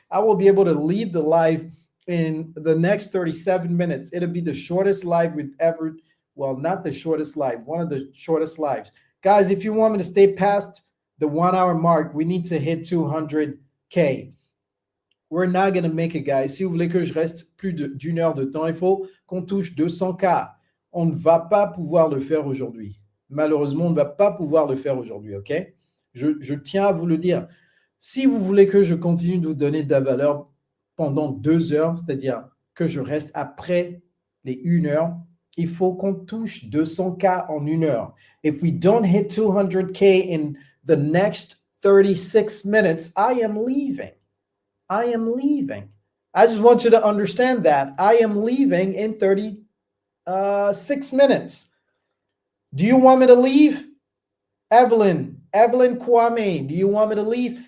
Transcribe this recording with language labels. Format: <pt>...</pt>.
<en>I will be able to leave the live in the next 37 minutes. It'll be the shortest live we've ever, well, not the shortest live, one of the shortest lives. Guys, if you want me to stay past the 1 hour mark, we need to hit 200K. We're not going to make it, guys.</en> <fr>Si vous voulez que je reste plus d'une heure de temps, il faut qu'on touche 200K. On ne va pas pouvoir le faire aujourd'hui. Malheureusement, on ne va pas pouvoir le faire aujourd'hui, OK? Je tiens à vous le dire. Si vous voulez que je continue de vous donner de la valeur pendant 2 heures, c'est-à-dire que je reste après les 1 heure, il faut qu'on touche 200K en 1 heure.</fr> <en>If we don't hit 200K in the next 36 minutes, I am leaving. I am leaving. I just want you to understand that. I am leaving in 36 minutes. Do you want me to leave? Evelyn Kwame, do you want me to leave?</en>